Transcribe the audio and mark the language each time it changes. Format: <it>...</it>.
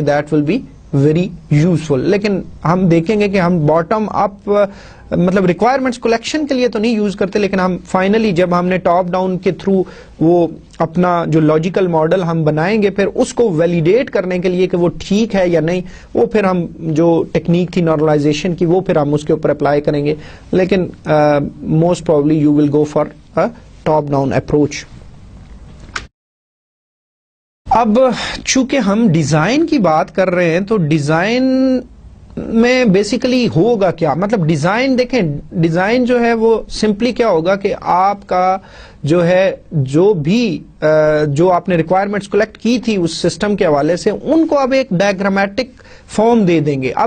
<en>That will be very useful.</en> <ur>لیکن ہم دیکھیں گے کہ ہم باٹم اپ مطلب ریکوائرمنٹس کلیکشن کے لیے تو نہیں یوز کرتے, لیکن ہم فائنلی جب ہم نے ٹاپ ڈاؤن کے تھرو وہ اپنا جو لاجیکل ماڈل ہم بنائیں گے, پھر اس کو ویلیڈیٹ کرنے کے لیے کہ وہ ٹھیک ہے یا نہیں, وہ پھر ہم جو ٹیکنیک تھی نارملائزیشن کی وہ پھر ہم اس کے اوپر اپلائی کریں گے. لیکن</ur> <en>Most probably you will go for top down approach.</en> <ur>اب چونکہ ہم ڈیزائن کی بات کر رہے ہیں تو ڈیزائن میں بیسیکلی ہوگا کیا, مطلب ڈیزائن دیکھیں, ڈیزائن جو ہے وہ سمپلی کیا ہوگا کہ آپ کا جو ہے جو بھی جو آپ نے ریکوائرمنٹس کلیکٹ کی تھی اس سسٹم کے حوالے سے, ان کو اب ایک ڈائیگرامیٹک فارم دے دیں گے.</ur>